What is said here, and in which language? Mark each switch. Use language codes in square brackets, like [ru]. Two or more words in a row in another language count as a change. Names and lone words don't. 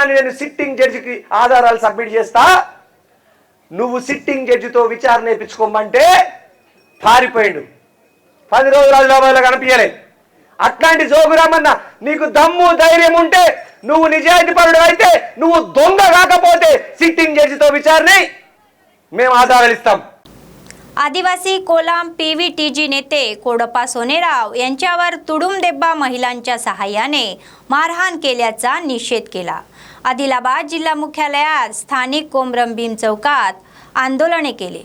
[te] నేను [en] sitting judge [te] ఆధారాలు సబ్మిట్ చేస్తా. నువ్వు [en] sitting judge [te] విచారణ వేయించుకోమంటే పారిపోయిండు. 10 రోజులు ఆదిలాబాద్లో కనిపించలే. అట్లాంటి జోగురామన్న, నీకు దమ్ము ధైర్యం ఉంటే, నువ్వు నిజాయితీ పరుడు అయితే, నువ్వు దొంగ కాకపోతే [en] sitting judge [te] విచారణ మేము ఆధార ఇస్తాం। [mr] आदिवासी कोलाम पीव्हीटीजी नेते कोडप्पा सोनेराव यांच्यावर तुडुंबदेब्बा महिलांच्या सहाय्याने मारहाण केल्याचा निषेध केला। आदिलाबाद जिल्हा मुख्यालयात स्थानिक कोमरम भीम चौकात आंदोलने केले।